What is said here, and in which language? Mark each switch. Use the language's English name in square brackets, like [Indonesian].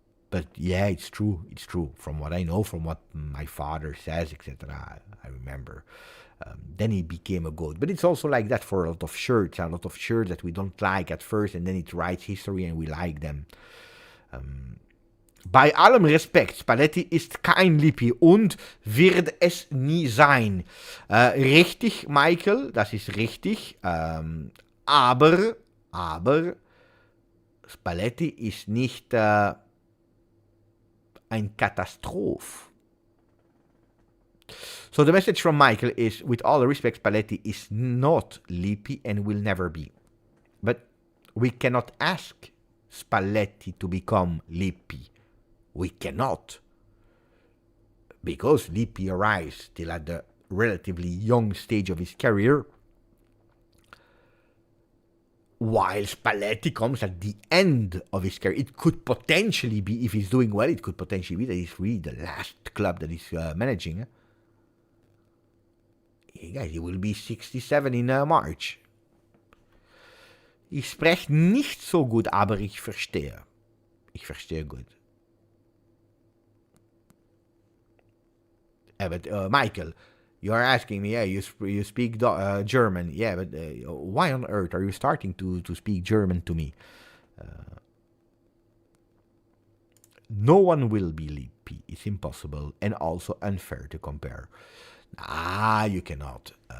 [English] But yeah, it's true. It's true. From what I know, from what my father says, etc., I remember. Then he became a GOAT. But it's also like that for a lot of shirts. A lot of shirts that we don't like at first, and then it writes history and we like them. [German] Bei allem Respekt, Spalletti ist kein Lippi und wird es nie sein. Richtig, Michael, das ist richtig. Aber Spalletti ist nicht ein Katastrophe. [English] So the message from Michael is, with all the respect, Spalletti is not Lippi and will never be. But we cannot ask Spalletti to become Lippi. We cannot. Because Lippi arrives still at the relatively young stage of his career, while Spalletti comes at the end of his career. It could potentially be, if he's doing well, it could potentially be that he's really the last club that he's managing. Guys, he will be 67 in March. [German] Ich spreche nicht so gut, aber ich verstehe. Ich verstehe gut. [English] But Michael, you are asking me, yeah, you speak German. Yeah, but why on earth are you starting to speak German to me? No one will believe P. It's impossible and also unfair to compare. You cannot.